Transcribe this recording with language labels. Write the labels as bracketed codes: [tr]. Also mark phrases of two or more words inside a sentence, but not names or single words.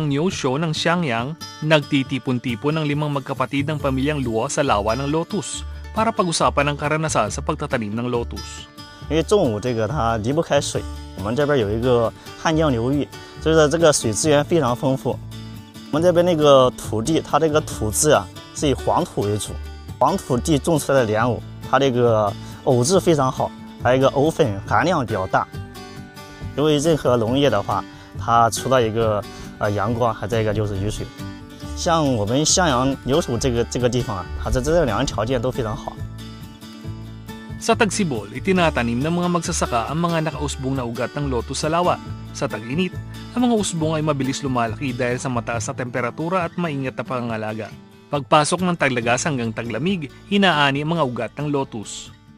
[tl] Neosho ng Xiangyang, nagtitipon-tipon ng 5 magkapatid ng pamilyang Luo sa lawa ng lotus para pag-usapan ang karanasan sa pagtatanim ng lotus. [zh] 因为中午它离不开水，我们这边有一个汉江流域，所以说这个水资源非常丰富。我们这边那个土地，它这个土质啊是以黄土为主，黄土地种出来的莲藕，它这个藕质非常好，还有一个藕粉含量比较大。因为任何农业的话，它除了一个阳光，还再一个就是雨水。像我们襄阳留守这个地方啊，它这2个条件都非常好。 [tl] Sa Tagsibol, itinatanim ng mga magsasaka ang mga nakausbong na ugat ng lotus sa lawa. Sa tag-init, ang mga usbong ay mabilis lumalaki dahil sa mataas na temperatura at maingat na pangangalaga. Pagpasok ng taglagas hanggang taglamig, inaani ang mga ugat ng lotus.